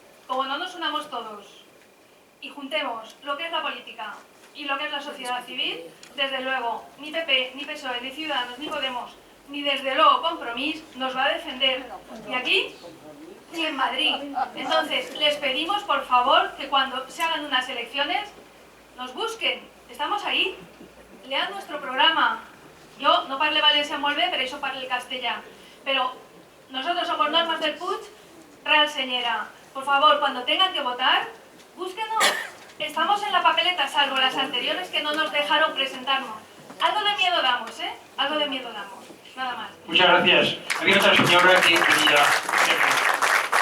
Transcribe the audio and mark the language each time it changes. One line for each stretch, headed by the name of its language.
Spanish: Como no nos unamos todos y juntemos lo que es la política y lo que es la sociedad civil, desde luego ni PP, ni PSOE, ni Ciudadanos, ni Podemos, ni desde luego Compromís nos va a defender ni aquí ni en Madrid. Entonces les pedimos por favor que cuando se hagan unas elecciones nos busquen, estamos ahí, lean nuestro programa.
Catalan: Yo no parle valencià molt bé, per això parle el castellà,
Spanish: pero nosotros somos normas del Puig, Real Señera. Por favor, cuando tengan que votar, búsquenos. Estamos en la papeleta, salvo las anteriores que no nos dejaron presentarnos. Algo de miedo damos, ¿eh? Algo de miedo damos. Nada más. Muchas gracias. Había otra señora que quería...